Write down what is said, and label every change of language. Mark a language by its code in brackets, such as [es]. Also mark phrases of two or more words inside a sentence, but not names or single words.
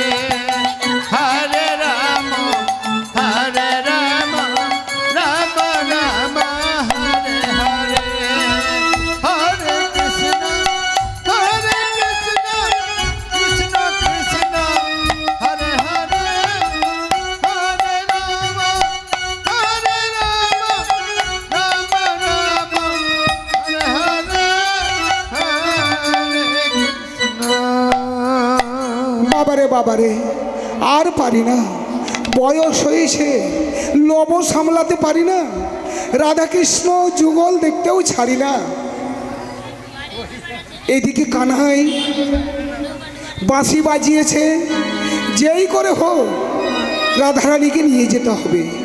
[sa] Hare Rama, Hare Rama, Rama Rama, Hare Hare, Hare Krishna, Hare Krishna, Krishna Krishna, Hare Hare, Hare Rama, Hare Rama, Rama Rama, Hare Hare, Hare Krishna. [bn] বাবারে বাবারে, আর পারি না, বয়স হয়েছে, লোভ সামলাতে পারি না, রাধাকৃষ্ণ যুগল দেখতেও ছাড়ি না। এদিকে কানাই বাঁশি বাজিয়েছে, যেই করে হোক রাধারানীকে নিয়ে যেতে হবে।